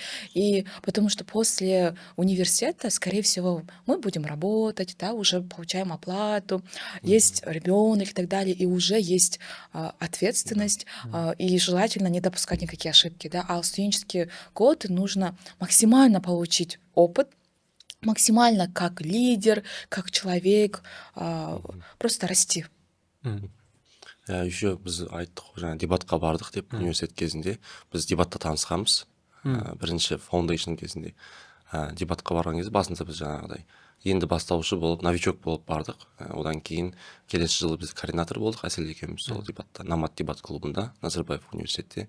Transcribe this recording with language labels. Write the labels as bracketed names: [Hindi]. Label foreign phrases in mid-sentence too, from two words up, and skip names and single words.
[Russian] И потому что после университета, скорее всего, мы будем работать, да, уже получаем оплату, есть ребенок и так далее, и уже есть ответственность, и желательно не допускать никакие ошибки, да, а в студенческие годы нужно максимально получить опыт, максимально как лидер, как человек, просто расти. [Kazakh] Еще біз айттық, жаңа дебатқа бардық деп, университет кезінде. Біз дебатта танысқанбыз. Бірінші фаундейшн кезінде. Дебатқа барған кезде басында біз жаңағыдай енді бастаушы болып, новичок болып бардық. Одан кейін келесі жылы біз координатор болдық, Әсел екеуміз сол дебатта, Намат дебат клубында, Назарбаев университетте.